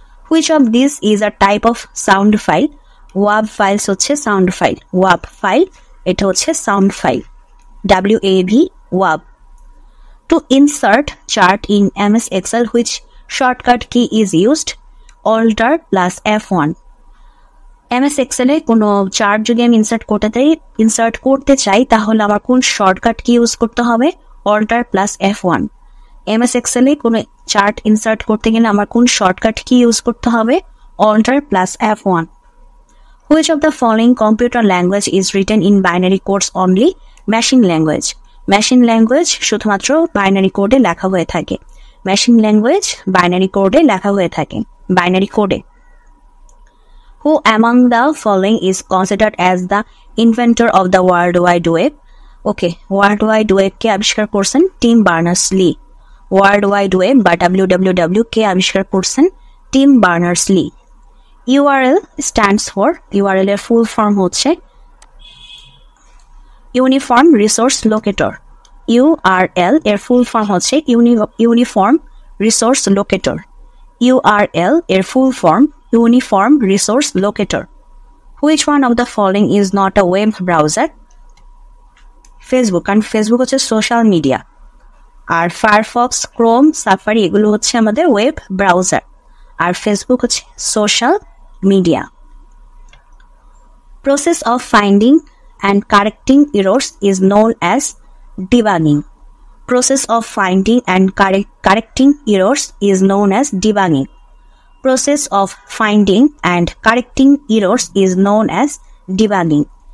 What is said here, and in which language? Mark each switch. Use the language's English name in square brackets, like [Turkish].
[English] Which of these is a type of sound file? WAV files হচ্ছে sound file, WAV file এটা হচ্ছে sound file, WAV, WAV. To insert chart in MS Excel, which shortcut key is used? Alt plus F1. [Bangla] MS Excel এ কোনো chart যদি আমি insert করতে চাই তাহলে আমার কোন শর্টকাট কি ইউজ করতে হবে? [English] Alt plus F1. [Bangla] MS Excel এ কোনো চার্ট ইনসার্ট করতে গেলে আমার কোন শর্টকাট কি ইউজ করতে হবে? [English] Alt plus F1. Which of the following computer language is written in binary codes only? Machine language. [Bangla] Machine language শুধুমাত্র বাইনারি কোডে লেখা হয়ে থাকে। Machine language বাইনারি কোডে লেখা হয়ে থাকে, বাইনারি কোডে। [English] Who among the following is considered as the inventor of the World Wide Web? [Bangla] Okay, world wide web কে আবিষ্কার করছেন? Team Berners-Lee. World wide web বা WWW কে আবিষ্কার করছেন? Team Berners-Lee. [English] URL stands for, [Bangla] URL এর full form হচ্ছে uniform resource locator. URL এর full form হচ্ছে uniform resource locator. URL এর full form uniform resource locator. [English] Which one of the following is not a web browser? [Bangla] Facebook, কারণ Facebook হচ্ছে social media. আর Firefox, Chrome, safari এগুলো হচ্ছে আমাদের web browser, আর Facebook হচ্ছে social media. [English] Process of finding and correcting errors is known as debugging. Process of finding and correcting errors is known as debugging. Process of finding and correcting errors is known as debugging.